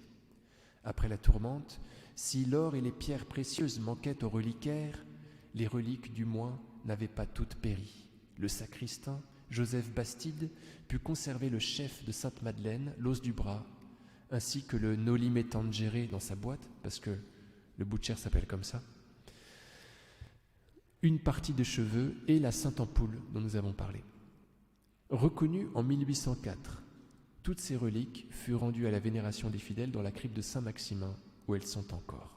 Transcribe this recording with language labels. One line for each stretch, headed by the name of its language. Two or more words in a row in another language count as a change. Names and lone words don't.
French: Après la tourmente, si l'or et les pierres précieuses manquaient aux reliquaires, les reliques du moins n'avaient pas toutes péri. Le sacristain, Joseph Bastide, put conserver le chef de Sainte-Madeleine, l'os du bras, ainsi que le
Latin: noli me tangere
French: dans sa boîte, parce que le bout de chair s'appelle comme ça, une partie des cheveux et la sainte ampoule dont nous avons parlé. Reconnues en 1804, toutes ces reliques furent rendues à la vénération des fidèles dans la crypte de Saint-Maximin, où elles sont encore.